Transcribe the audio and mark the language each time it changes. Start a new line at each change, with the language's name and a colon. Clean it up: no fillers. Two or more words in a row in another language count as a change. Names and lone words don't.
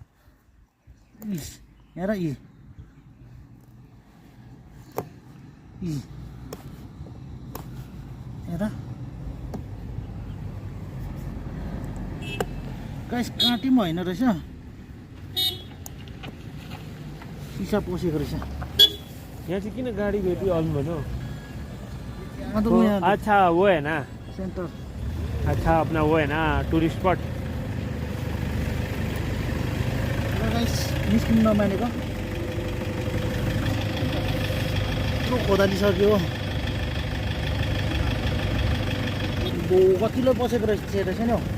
Nepali: हेर हेर गाइस, काँटी पनि होइन रहेछ, सिसा पसेको रहेछ। यहाँ चाहिँ किन गाडी भेट्यो अल्नु भन्नु? अन्त
Hindi: अच्छा वो है ना सेन्टर, अच्छा अपना वो है ना
English: tourist spot.
Nepali: निस्किनु नमानेको यत्रो खोदालिसक्यो, कतिले बसेको रहेछ नि हौ।